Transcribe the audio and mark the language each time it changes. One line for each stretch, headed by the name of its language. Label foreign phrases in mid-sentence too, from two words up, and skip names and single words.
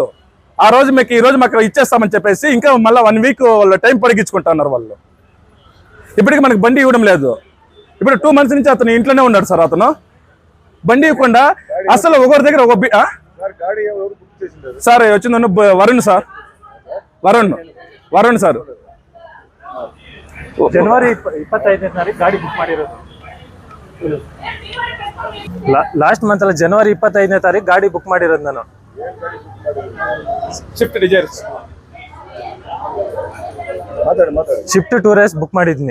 Telugu: ఆ రోజు మీకు ఈ రోజు మాకు ఇచ్చేస్తామని చెప్పేసి ఇంకా మళ్ళీ
English: 1 week
Telugu: వాళ్ళు టైం పొడిగించుకుంటున్నారు వాళ్ళు. ఇప్పటికి మనకు బండి ఇవ్వడం లేదు. ఇప్పుడు
English: 2 months
Telugu: నుంచి అతను ఇంట్లోనే ఉన్నాడు సార్. అతను బండి ఇవ్వకుండా అసలు ఒకరి దగ్గర ఒక సార్ వచ్చిందన్న వరుణ్ సార్.
Kannada: ವರುಣ್ ಸರ್. ಜನವರಿ 25ನೇ ತಾರೀಕು ಗಾಡಿ ಬುಕ್ ಮಾಡಿರೋದು.
English: last month
Kannada: ಅಲ್ಲ, ಜನವರಿ 25ನೇ ತಾರೀಕು ಗಾಡಿ ಬುಕ್ ಮಾಡಿರೋದು ನಾನು. ಶಿಫ್ಟ್ ಟೂರೇಸ್ ಬುಕ್ ಮಾಡಿದ್ದೀನಿ.